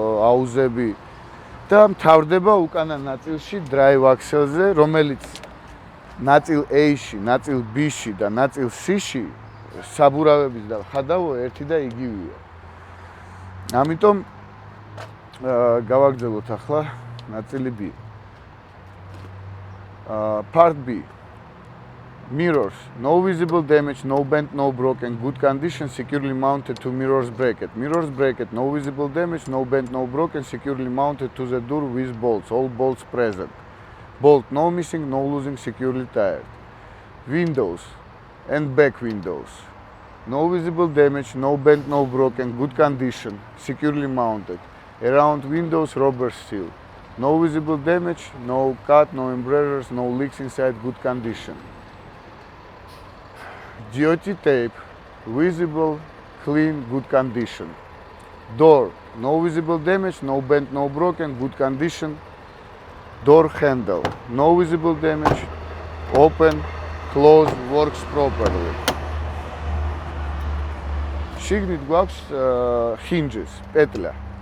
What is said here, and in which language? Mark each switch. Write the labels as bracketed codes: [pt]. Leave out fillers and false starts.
[ka] აუზები და მთავრდება უკანა ნაწილში drive axle-ზე, რომელიც ნაწილ A-ში, ნაწილ B-ში და ნაწილ C-ში საბურავების და ხადავო ერთი და იგივეა. ამიტომ გავაგრძელოთ ახლა ნაწილი B. [en] Part B. Mirrors, no visible damage, no bent, no broken, good condition, securely mounted to mirrors bracket. Mirrors bracket, no visible damage, no bent, no broken, securely mounted to the door with bolts, all bolts present. Bolt, no missing, no losing, securely tied. Windows and back windows. No visible damage, no bent, no broken, good condition, securely mounted. Around windows, rubber seal. No visible damage, no cut, no embrasures, no leaks inside, good condition. GOT tape, visible, clean, good condition. Door, no visible damage, no bent, no broken, good condition. Door handle, no visible damage, open, close, works properly. [ka] შიგნით გვაქვს hinges, პეტლა.